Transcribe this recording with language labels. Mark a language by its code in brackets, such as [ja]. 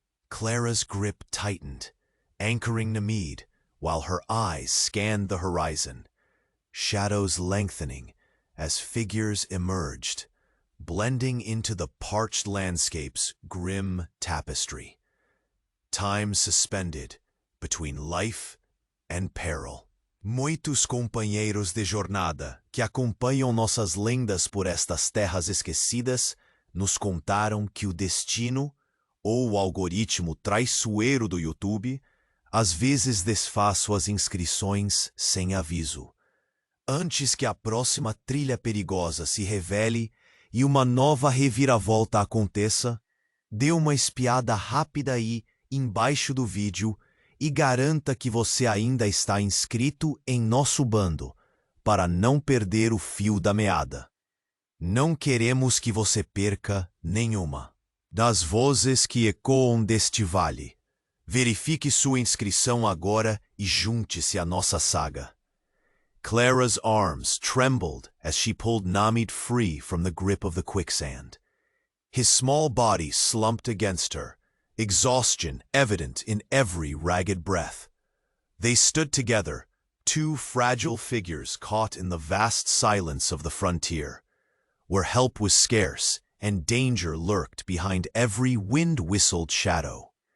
[en] Clara's grip tightened, anchoring Namid, while her eyes scanned the horizon, shadows lengthening as figures emerged, blending into the parched landscape's grim tapestry. Time suspended between life and peril. [pt] Muitos companheiros de jornada que acompanham nossas lendas por estas terras esquecidas nos contaram que o destino, ou o algoritmo traiçoeiro do YouTube, às vezes desfaz suas inscrições sem aviso. Antes que a próxima trilha perigosa se revele e uma nova reviravolta aconteça, dê uma espiada rápida aí embaixo do vídeo e garanta que você ainda está inscrito em nosso bando, para não perder o fio da meada. Não queremos que você perca nenhuma das vozes que ecoam deste vale. Verifique sua inscrição agora e junte-se à nossa saga. [en] Clara's arms trembled as she pulled Namid free from the grip of the quicksand. His small body slumped against her, exhaustion evident in every ragged breath. They stood together, two fragile figures caught in the vast silence of the frontier, where help was scarce and danger lurked behind every wind-whistled shadow.